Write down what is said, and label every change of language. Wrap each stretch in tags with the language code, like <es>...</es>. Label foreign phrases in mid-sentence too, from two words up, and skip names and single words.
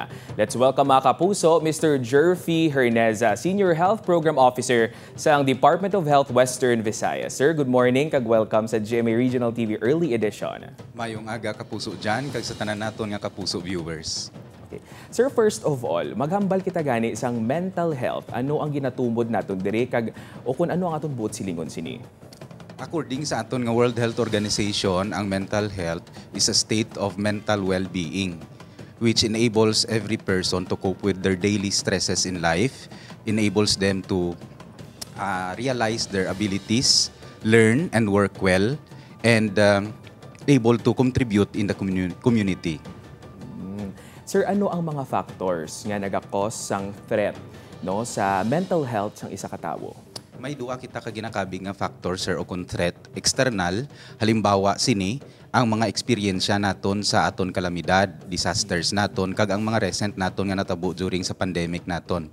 <en>Let's welcome</en> <hil>mga kapuso,</hil> <en>Mr. Jerfy Herneza, Senior Health Program Officer sa Department of Health Western Visayas.</en> <hil>Sir,</hil> <en>good morning,</en> <hil>kag welcome sa GMA Regional TV Early Edition. Mayong aga kapuso dyan, kag sa tanan naton nga kapuso viewers.</hil> <en>Okay. Sir, first of all,</en> <hil>maghambal kita gani sang</hil> <en>mental health.</en> <hil>Ano ang ginatumod naton diri kag o kung ano ang aton buot silingon sini?</hil> <en>According</en> <hil>sa aton nga</hil> <en>World Health Organization, ang mental health is a state of mental well-being which enables every person to cope with their daily stresses in life, enables them to realize their abilities, learn and work well, and able to contribute in the community.</en> <hil>Sir, ano ang mga factors nga nagakos sang threat no sa</hil> <en>mental health</en> <hil>sang isa ka tawo? May duwa kita ka ginakabig nga factor, sir, o kung threat external. Halimbawa, sini, ang mga eksperyensya naton sa aton kalamidad, disasters naton, kag ang mga recent naton nga natabo during sa pandemic naton.</hil>